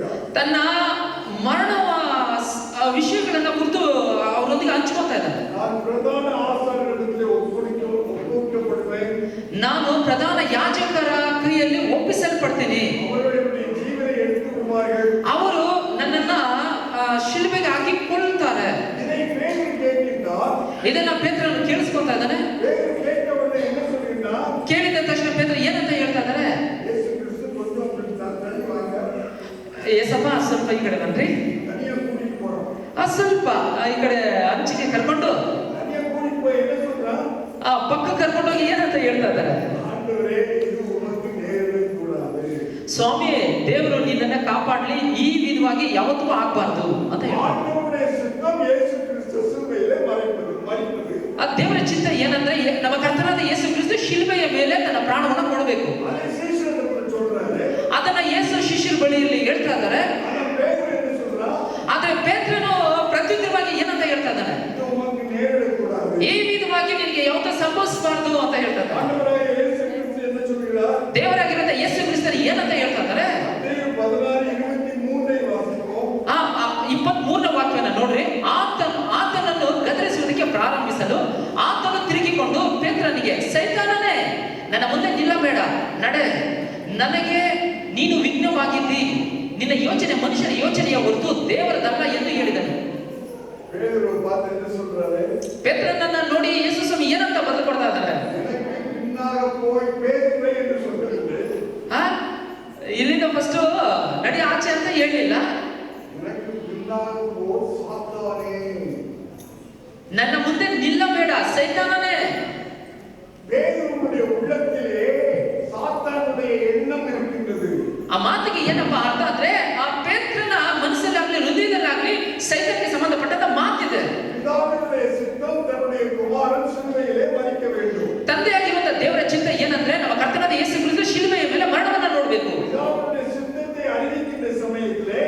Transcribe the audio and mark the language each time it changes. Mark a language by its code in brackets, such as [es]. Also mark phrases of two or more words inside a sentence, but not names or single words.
[kn] ತನ್ನ ಮರಣವ ವಿಷಯಗಳನ್ನ ಕುರಿತು ಅವರೊಂದಿಗೆ ಹಂಚ್ಕೊತಾ ಇದ್ದಾನೆ. [ta] நான் பிரதான ஆசாரியரிடத்திலே ஒப்புவிக்கப்படுவேன். [kn] ನಾನು ಪ್ರಧಾನ ಯಾಜಕರ ಕೈಯಲ್ಲಿ ಒಪ್ಪಿಸಲ್ಪಡ್ತೀನಿ. [ta] அவர்களுடைய ஜீவனை எடுத்துக்கொள்வார்கள். [kn] ಅವರು ನನ್ನನ್ನ ಶಿಲುಬೆಗೆ ಹಾಕಿಕೊಳ್ತಾರೆ. [ta] இதை பேதுரு கேட்கின்றார். [kn] ಇದನ್ನ ಪೇತ್ರನು ಕೇಳಿಸ್ಕೊತಾ ಇದ್ದಾನೆ. [ta] பேதுரு கேட்ட உடனே என்ன சொல்கிறார்? [kn] ಕೇಳಿದ ತಕ್ಷಣ ಪೇತ್ರ ಏನಂತ ಹೇಳ್ತಾ ಇದ್ದಾರೆ? [ta] ಯೇಸು ಕ್ರಿಸ್ತು கொஞ்சம் ತಳ್ಳಿವಾங்க. [kn] ಏಸಪ್ಪ ಸ್ವಲ್ಪ ಈ ಕಡೆ ಬನ್ರಿ, [ta] தனியா கூட்டிட்டு போறோம். [kn] ಸ್ವಲ್ಪ ಈ ಕಡೆ ಅಂಚಿಗೆ ಕರ್ಕೊಂಡು [ta] தனியா கூட்டிட்டு போய் என்ன சொல்றான்? [kn] ಪಕ್ಕ ಕರ್ಕೊಂಡೋಗಿ ಏನಂತ ಹೇಳ್ತಾ ಇದ್ದಾರೆ? [ta] ஆண்டவரே இது உமக்கு நேரக்கூடாது. [kn] ಸ್ವಾಮಿ, ದೇವರು ನಿನ್ನನ್ನ ಕಾಪಾಡ್ಲಿ, ಈ ವಿಧವಾಗಿ ಯಾವತ್ತೂ ಆಗ್ಬಾರ್ದು ಅಂತ ಹೇಳ್ತಾರೆ. [ta] ஆண்டவருடைய சித்தம் இயேசு கிறிஸ்து சிலுவையிலே மரிப்பது. [kn] ಆ ದೇವರ ಚಿತ್ತ ಏನಂದ್ರೆ ನಮ್ಮ ಕರ್ತನಾದ ಯೇಸು ಕ್ರಿಸ್ತು ಶಿಲುಬೆಯ ಮೇಲೆ ತನ್ನ ಪ್ರಾಣವನ್ನು ಕೊಡಬೇಕು. [ta] அதை சீஷர்கள் சொல்றாரு. [kn] ಅದನ್ನ ಯೇಸು ಶಿಷ್ಯರ ಬಳಿಯಲ್ಲಿ ಹೇಳ್ತಾ ಇದ್ದಾರೆ. [ta] ஆனா பேதுரு என்ன சொல்றான்? [kn] ಆದ್ರೆ ಪೇತ್ರನು ಪ್ರತ್ಯುತ್ತರವಾಗಿ ಏನಂತ ಹೇಳ್ತಾ ಇದ್ದಾನೆ? [ta] இது உமக்கு நேரக்கூடாது. [kn] ಈ ವಿಧವಾಗಿ ನಿನಗೆ ಯಾವತ್ತೂ ಸಂಭವಿಸಬಾರ್ದು ಅಂತ ಹೇಳ್ತಾ ಇದ್ದಾರೆ. [ta] ஆண்டவராகிய இயேசு கிறிஸ்து என்ன சொல்கிறார்? [kn] ದೇವರಾಗಿರೋ ಯೇಸು ಕ್ರಿಸ್ತರು ಏನಂತ ಹೇಳ್ತಾ ಇದ್ದಾರೆ? ಮತ್ತಾಯ 16:23 ವಾಸಿಸೋಣ. 23ನೇ ವಾಕ್ಯನ ನೋಡ್ರಿ. ಆತನನ್ನು ಗದರಿಸುವುದಕ್ಕೆ ಪ್ರಾರಂಭಿಸಲು ಆತನು ತಿರುಗಿಕೊಂಡು ಪೇತ್ರನಿಗೆ, ಸೈತಾನನೇ, ನನ್ನ ಮುಂದೆ ನಿಲ್ಲಬೇಡ, ನಡೆ, ನನಗೆ ನೀನು ವಿಘ್ನವಾಗಿದ್ದಿ, ನಿನ್ನ ಯೋಚನೆ ಮನುಷ್ಯನ ಯೋಚನೆಯ ಹೊರತು ದೇವರದಲ್ಲ ಎಂದು ಹೇಳಿದನು. [ta] பேதுரு பார்த்து என்ன சொல்றாரு? [kn] ಪೇತ್ರನನ್ನ ನೋಡಿ ಯೇಸು ಸ್ವಾಮಿ ಏನಂತ ಬದಲು ಕೊಡ್ತಾ ಇದ್ದಾರೆ? [ta] எனக்கு பின்னாக போய் பேதுரு என்று சொல்றது. [kn] ಇಲ್ಲಿಂದ ಫಸ್ಟ್ ನಡಿ ಆಚೆ ಅಂತ ಹೇಳಲಿಲ್ಲ. [ta] எனக்கு பின்னாக போ சாத்தானே. [kn] ನನ್ನ ಮುಂದೆ ನಿಲ್ಲಬೇಡ, ಸೈತಾನನೇ. [ta] பேதுருவுடைய உள்ளத்திலே சாத்தானுடைய எண்ணம் இருக்கின்றது. [kn] ಆ ಮಾತಿಗೆ ಏನಪ್ಪಾ ಅರ್ಥ ಅಂದ್ರೆ, ಆ ಪೇತ್ರನ ಮನಸ್ಸಲ್ಲಾಗ್ಲಿ ಹೃದಯದಲ್ಲಾಗ್ಲಿ ಸೈತಾನಕ್ಕೆ ಸಂಬಂಧಪಟ್ಟಂತ ಮಾತಿದೆ. [ta] பிதாவினுடைய சித்தம் தன்னுடைய குமாரன் சிலுவையிலே மரிக்க வேண்டும். [kn] ತಂದೆಯಾಗಿರುವಂತ ದೇವರ ಚಿತ್ತ ಏನಂದ್ರೆ ನಮ್ಮ ಕರ್ತನಾದ ಯೇಸು ಕ್ರಿಸ್ತು ಶಿಲುಬೆಯ ಮೇಲೆ ಮರಣವನ್ನ ನೋಡಬೇಕು. [ta] பிதாவினுடைய சித்தத்தை அறிவிக்கின்ற சமயத்திலே